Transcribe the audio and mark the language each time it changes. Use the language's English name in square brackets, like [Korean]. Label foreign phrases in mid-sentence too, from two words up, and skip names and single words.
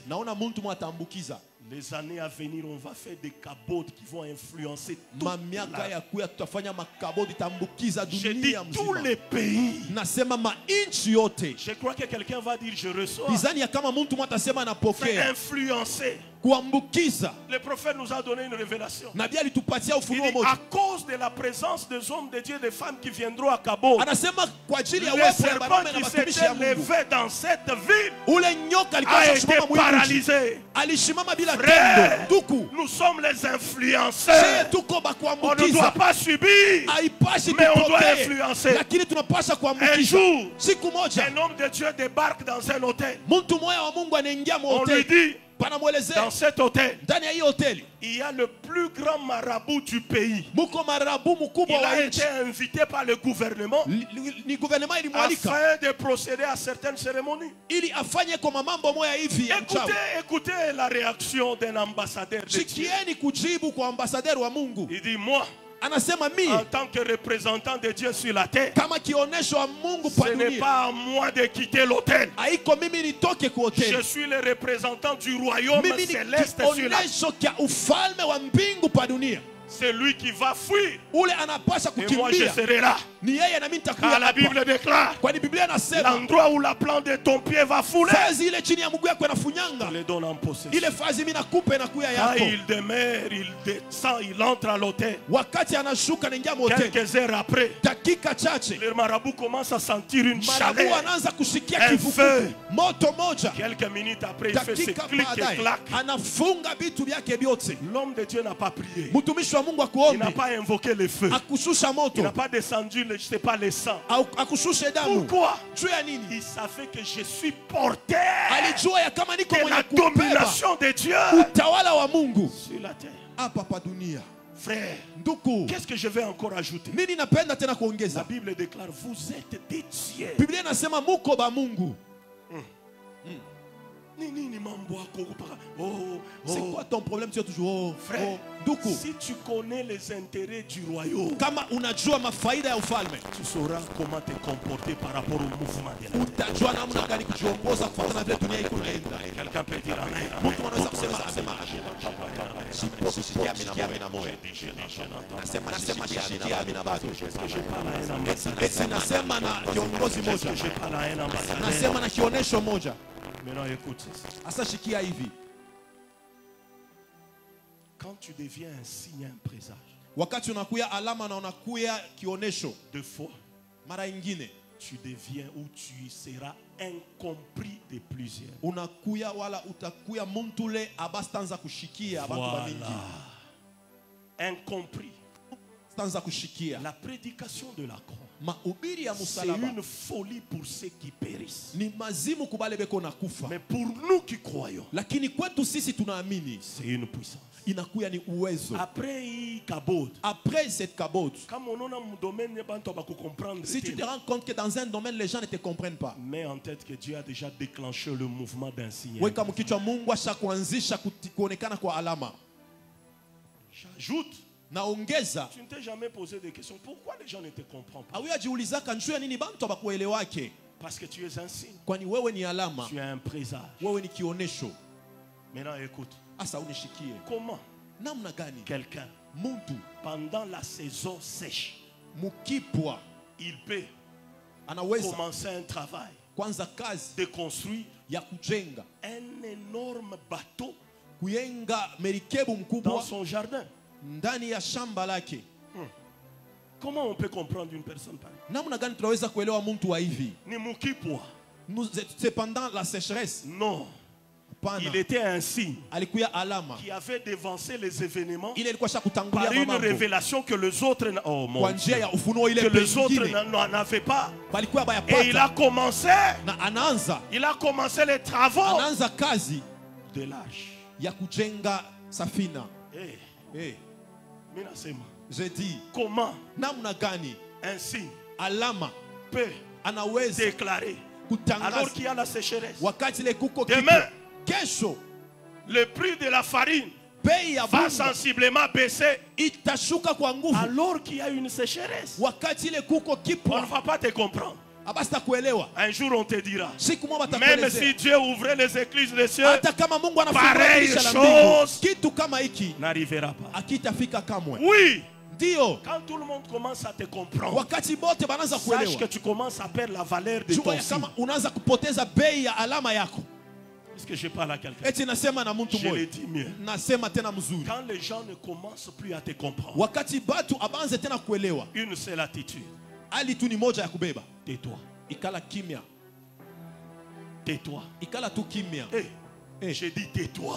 [French] Les années à venir, on va faire des cabotes qui vont influencer toute la... Je dis tous les pays. Je crois que quelqu'un va dire je reçois. Influencer Le prophète nous a donné une révélation. [Swahili] Nabii alitupatia ufunuo moja. [French] À cause de la présence des hommes de Dieu et des femmes qui viendront à Kabo, [Swahili] anasema kwa ajili ya [French] le [Swahili] uwepo wa [French] serpent [Swahili] wanaume na [French] qui [Swahili] watumishi [French] s'était [Swahili] ya Mungu, [French] levé dans cette ville [Swahili] ule nyoka alikuwa [French] a été [Swahili] amesimama mwili, [French] paralysé. [Swahili] alishimama bila [French] Frère, [Swahili] tendo. Duku, [French] nous sommes les influenceurs. [Swahili] tuko [French] On ne doit [Swahili] bakuambukiza, [French] pas subir, [Swahili] haipashi [French] mais on doit [Swahili] tupokee, [French] influencer. [Swahili] lakini tunapasha [French] Un [Swahili] kuambukiza. [French] jour, [Swahili] Siku moja [French] un homme de Dieu débarque dans un hôtel. [Swahili] mtu moya wa Mungu anaingia [French] On lui [Swahili] hoteli, [French] dit, [Swahili] panamwelezea [French] dans cet hôtel, [Swahili] ndani ya hii hoteli [French] il y a le plus grand marabout du pays. [Swahili] muko marabu [French] Il [Swahili] mkubwa wa [French] a [Swahili] nchi. [French] été invité par le gouvernement [Swahili] Ni gouvernement ilimwalika [French] afin de procéder à certaines cérémonies. [Swahili] ili afanye kwa mambo moya hivi ya mchawi. [French] Écoutez la réaction d'un ambassadeur de Dieu. [Swahili] Sikieni kujibu kwa ambasaderi wa Mungu. [French] Il dit, moi, [Swahili] Anasema mi [French] en tant que représentant de Dieu sur la terre, [Swahili] kama kionesho wa Mungu pa [French] ce n'est [Swahili] dunia, [French] pas à moi de quitter l'hôtel. [Swahili] haiko mimi nitoke ku [French] Je [Swahili] hoteli. [French] suis le représentant du royaume [Swahili] Mimi ni [French] céleste sur la terre. [Swahili] kionesho kya ufalme wa mbingu pa dunia. [French] C'est lui qui va fuir. [Swahili] Ule anapasha [French] Et moi, je [Swahili] kukimbia. [French] serai là. [Swahili] Ni yeye na mimi [French] Car [Swahili] nitakuwa [French] la [Swahili] hapa. [French] Bible déclare, [Swahili] Kwani Biblia inasema [French] l'endroit où la plante de ton pied va fouler, [Swahili] fazi ile chini ya mguu yako inafunyanga. [French] je le donne en possession. [Swahili] Ile fazi mimi nakupa inakuya [French] Quand [Swahili] yako. [French] il demeure, il descend, il entre à l'hôtel. [Swahili] Wakati anashuka naingia hoteli. [French] Quelques heures après, [Swahili] Dakika chache [French] le marabout commence à sentir une [Swahili] marabu [French] chaleur. [Swahili] anaanza kusikia [French] Un [Swahili] kivukutu. [French] feu. [Swahili] Moto moja. [French] Quelques minutes après, il fait ses [Swahili] Dakika [French] clics et [Swahili] baadaye [French] claques. [Swahili] anafunga vitu vyake vyote. [French] L'homme de Dieu n'a pas prié. [Swahili] Mtumishi wa Mungu [French] Il n'a [Swahili] akuombe, [French] pas invoqué le feu. [Swahili] akushusha [French] Il [Swahili] moto, [French] n'a pas descendu, je sais pas, le sang. [Swahili] akushushe damu. [French] Pourquoi? [Swahili] Juu ya nini? [French] Il savait que je suis porteur [Swahili] Alijua ya kama niko [French] de [Swahili] mwenye [French] la [Swahili] kubeba [French] domination de Dieu [Swahili] utawala wa Mungu [French] sur la terre. [Swahili] hapa pa dunia. [French] Frère, [Swahili] Ndugu, [French] qu'est-ce que je vais encore ajouter? [Swahili] nini napenda tena [French] La [Swahili] kuongeza? [French] Bible déclare, vous êtes des dieux. [Swahili] Biblia inasema muko ba Mungu. Nini mambo yako kupaka? Oh, [French] C'est quoi ton problème? Tu es toujours oh, frère, [Swahili] oh. Ndugu, [French] si tu connais les intérêts du royaume, [Swahili] kama unajua mafaida ya ufalme, [French] tu sauras comment te comporter par rapport au mouvement de la terre. [Swahili] utajua namna gani kujiongoza kufuatana na vile dunia iko inaenda. [French] Quelqu'un peut dire amen. [Swahili] Mtu anaweza kusema asema nasema na kiongozi moja, nasema na kionesho moja. [French] Maintenant écoute ceci. [Swahili] Asa shikia hivi, [French] Quand tu deviens un signe, un présage, [Swahili] wakati unakuya alama na unakuya kionesho, [French] deux fois, [Swahili] mara ingine [French] tu deviens ou tu seras incompris de plusieurs. [Swahili] unakuya wala utakuya mtule abastanza kushikia abantu bamingi, [French] Voilà. Incompris. [Swahili] stanza kushikia. [French] La prédication de la croix, [Swahili] Mahubiri ya [French] c'est [Swahili] msalaba [French] une folie pour ceux qui périssent. [Swahili] ni mazimu kubale beko na kufa, [French] Mais pour nous qui croyons, [Swahili] lakini kwetu sisi tunaamini [French] c'est une puissance. [Swahili] inakuya ni uwezo. Après hii kabod, [French] Après cette cabote, [Swahili] kama unaona mdomaine bantu bakukomprendre [French] si tu te rends compte que dans un domaine les gens ne te comprennent pas, mets en tête que Dieu a déjà déclenché le mouvement d'un signe. [Swahili] weka mkichwa Mungu ashakuanzisha kuonekana kwa alama. [French] J'ajoute, [Swahili] Naongeza, [French] tu ne t'es jamais posé des questions. Pourquoi les gens ne te comprennent pas? [Swahili] awia jiulizaka njoo ya nini bantu abakuelewake? [French] Parce que tu es un signe. [Swahili] Kwani wewe ni alama, [French] Tu es un présage. [Swahili] wewe ni kionesho. [French] Maintenant écoute. [Swahili] Asa unishikie [French] Comment [Swahili] namna gani [French] quelqu'un, [Swahili] muntu [French] pendant la saison sèche, [Swahili] mukipwa [French] il peut [Swahili] anaweza [French] commencer un travail [Swahili] kwanza kazi [French] de construire [Swahili] ya kujenga, [French] un énorme bateau [Swahili] kuyenga merikebu [French] dans [Swahili] mkubwa [French] son jardin? [Swahili] ndani ya shamba lake? [French] Comment on peut comprendre une personne pareille? [Swahili] Namna gani tunaweza kuelewa mtu wa hivi? Ni mukipwa. [French] C'est pendant la sécheresse. Non. [Swahili] Pana [French] Il était un signe [Swahili] alikuya alama [French] qui avait devancé les événements [Swahili] ile ilikuwa shakutangulia [French] par une [Swahili] mambo [French] révélation que les autres, oh mon [Swahili] kwa [French] Dieu, [Swahili] njia ya ufunuo ile [French] que les autres [Swahili] pengine [French] n'avaient pas. [Swahili] balikuwa [French] Et il a [Swahili] bayapata, [French] commencé, [Swahili] na anaanza [French] les travaux [Swahili] anaanza kazi [French] de l'arche. [Swahili] ya kujenga safina. Eh, mina sema, [French] Je dis, comment [Swahili] namna gani [French] un signe [Swahili] alama [French] peut [Swahili] anaweza [French] déclarer alors [Swahili] kutangaza [French] qu'il y a la sécheresse? [Swahili] wakati ile kuko [French] Demain, [Swahili] kesho [French] le prix de la farine [Swahili] bei ya [French] va [Swahili] bunga [French] sensiblement baisser [Swahili] itashuka kwa nguvu [French] alors qu'il y a une sécheresse. [Swahili] wakati ile kuko [French] On ne [Swahili] kipwa. [French] va pas te comprendre. [Swahili] Abasta kuelewa, [French] Un jour on te dira, [Swahili] siku moja [French] même [Swahili] batakuelezea, [French] si Dieu ouvrait les écluses des cieux, [Swahili] hata kama Mungu anafungua [French] pareille [Swahili] dirisha la [French] chose [Swahili] mbingu, kitu kama hiki [French] n'arrivera pas. [Swahili] akitafika kamwe. [French] Oui, [Swahili] Ndio [French] quand tout le monde commence à te comprendre, [Swahili] wakati bote banaanza [French] sache que [Swahili] kuelewa, [French] tu commences à perdre la valeur de [Swahili] jua [French] ton [Swahili] ya [French] signe. [Swahili] kama unaanza kupoteza bei ya alama yako. [French] Est-ce que je parle à quelqu'un? Je l'ai dit mieux. Quand les gens ne commencent plus à te comprendre, une seule attitude. Tais-toi. Tais-toi. J'ai dit tais-toi.